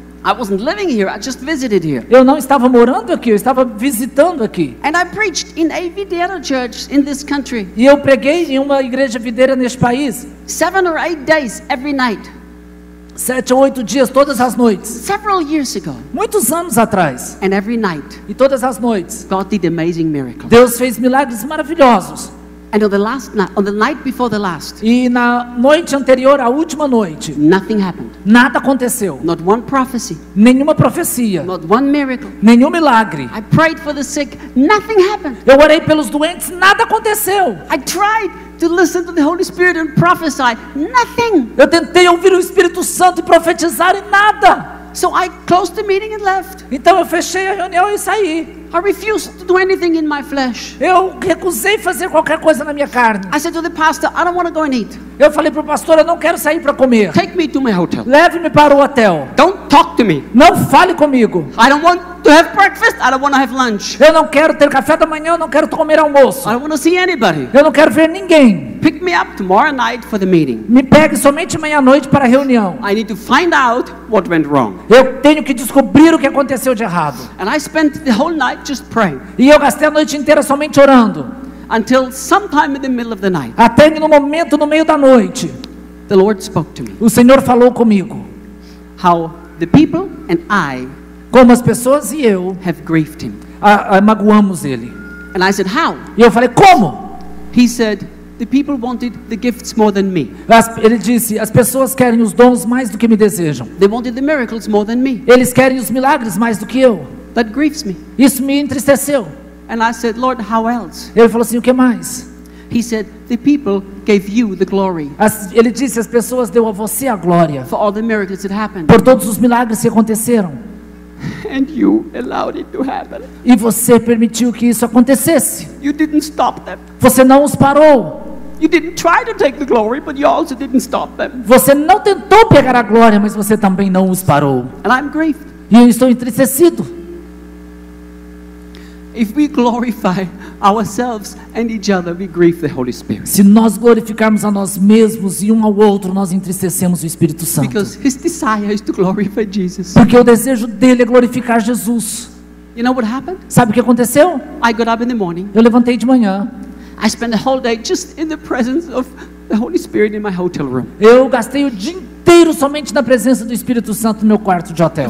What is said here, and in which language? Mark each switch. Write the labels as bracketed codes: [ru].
[en] I wasn't living here, I just visited here. [pt] Eu não estava morando aqui, eu estava visitando aqui. [en] And I preached in a videira church in this country, [pt] E eu preguei em uma igreja videira neste país, [en] 7 or 8 days every night, [pt] 7 ou 8 dias, todas as noites. [en] several years ago. [pt] Muitos anos atrás. [en] And every night, [pt] E todas as noites, [en] God did amazing miracles. [pt] Deus fez milagres maravilhosos. [en] And on the night before the last, [pt] E na noite anterior, à última noite, [en] nothing happened. [pt] nada aconteceu. [en] Not one prophecy, [pt] Nenhuma profecia, [en] not one miracle. [pt] nenhum milagre. [en] I prayed for the sick, nothing happened. [pt] Eu orei pelos doentes, nada aconteceu. [en] I tried to listen to the Holy Spirit and prophesy, nothing. [pt] Eu tentei ouvir o Espírito Santo e profetizar e nada. [en] So I closed the meeting and left. [pt] Então eu fechei a reunião e saí. [en] I refused to do anything in my flesh. [pt] Eu recusei fazer qualquer coisa na minha carne. [en] I said to the pastor, I don't want to go and eat. [pt] Eu falei para o pastor, eu não quero sair para comer. [en] Take me to my hotel. [pt] Leve-me para o hotel. [en] Don't talk to me. [pt] Não fale comigo. [en] I don't want to have breakfast. I don't want to have lunch. [pt] Eu não quero ter café da manhã, eu não quero comer almoço. [en] I don't want to see anybody. [pt] Eu não quero ver ninguém. [en] Pick me up tomorrow night for the meeting. [pt] Me pegue somente meia-noite para a reunião. [en] I need to find out what went wrong. [pt] Eu tenho que descobrir o que aconteceu de errado. [en] And I spent the whole night just praying [pt] E eu gastei a noite inteira somente orando. [en] until sometime in the middle of the night, [pt] Até que no momento, no meio da noite, [en] the Lord spoke to me. [pt] o Senhor falou comigo. [en] How the people and I [pt] Como as pessoas e eu [en] have grieved him. [pt] magoamos ele. [en] And I said, how? [pt] E eu falei, como? [en] He said, the people wanted the gifts more than me. [pt] Ele disse, as pessoas querem os dons mais do que me desejam. [en] They wanted the miracles more than me. [pt] Eles querem os milagres mais do que eu. [en] That grieves me. [pt] Isso me entristeceu. [en] And I said, Lord, how else? [pt] Ele falou assim, o que mais? [en] He said, the people gave you the glory [pt] Ele disse, as pessoas deu a você a glória [en] for all the miracles that happened. [pt] por todos os milagres que aconteceram. [en] And you allowed it to happen. [pt] E você permitiu que isso acontecesse. [en] You didn't stop them. [pt] Você não os parou. [en] You didn't try to take the glory, but you also didn't stop them. [pt] Você não tentou pegar a glória, mas você também não os parou. [en] And I'm grieved. [pt] E eu estou entristecido. [en] If we glorify ourselves and each other, we grieve the Holy Spirit. [pt] Se nós glorificarmos a nós mesmos e um ao outro, nós entristecemos o Espírito Santo. [en] Because his desire is to glorify Jesus. [pt] Porque o desejo dele é glorificar Jesus. [en] You know what happened? [pt] Sabe o que aconteceu? [en] I got up in the morning. [pt] Eu levantei de manhã. [en] I spent the whole day just in the presence of the Holy Spirit in my hotel room. [pt] Eu gastei o dia inteiro somente na presença do Espírito Santo no meu quarto de hotel.